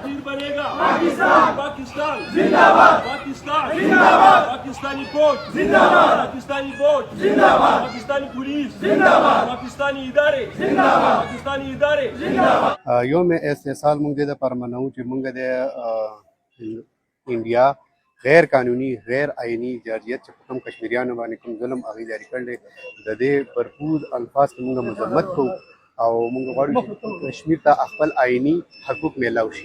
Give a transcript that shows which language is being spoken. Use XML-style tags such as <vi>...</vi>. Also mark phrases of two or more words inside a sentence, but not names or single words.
<ur>بنے گا پاکستان، پاکستان زندہ باد، پاکستان زندہ باد، پاکستانی فوج زندہ باد، پاکستانی فوج زندہ باد، پاکستانی پولیس زندہ باد، پاکستانی ادارے زندہ باد، پاکستانی ادارے زندہ باد.</ur> <ps>یوم استحصال موږ د پر منو چې موږ د انډیا غیر قانوني غیر آئینی جارجیت چې کوم کشمیریانو باندې کوم ظلم هغه جاری کړل د دې بھرپور الفاظ موږ مذمت کوو او موږ غواړو چې کشمیر ته خپل آئینی حقوق میلاو شي.</ps>